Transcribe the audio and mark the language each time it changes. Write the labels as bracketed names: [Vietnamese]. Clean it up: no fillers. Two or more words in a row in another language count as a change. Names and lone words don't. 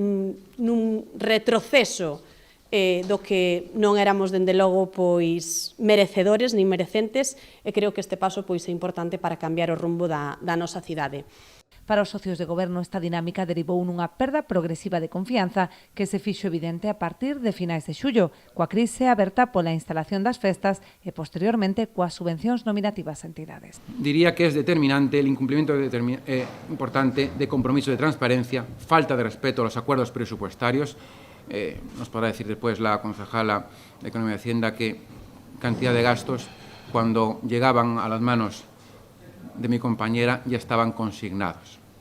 [Galician] nun retroceso do que non éramos, dende logo, pois merecedores nin merecentes, e creo que este paso pois é importante para cambiar o rumbo da nosa cidade. Para os socios de goberno, esta dinámica derivou nunha perda progresiva de confianza que se fixo evidente a partir de finais de xullo, coa crise aberta pola instalación das festas e, posteriormente, coas subvencións nominativas a entidades. [Spanish] Diría que es determinante el incumplimiento importante de compromiso de transparencia, falta de respeto a los acuerdos presupuestarios. Nos podrá decir después la concejala de Economía y Hacienda que cantidad de gastos, cuando llegaban a las manos de mi compañera, ya estaban consignados.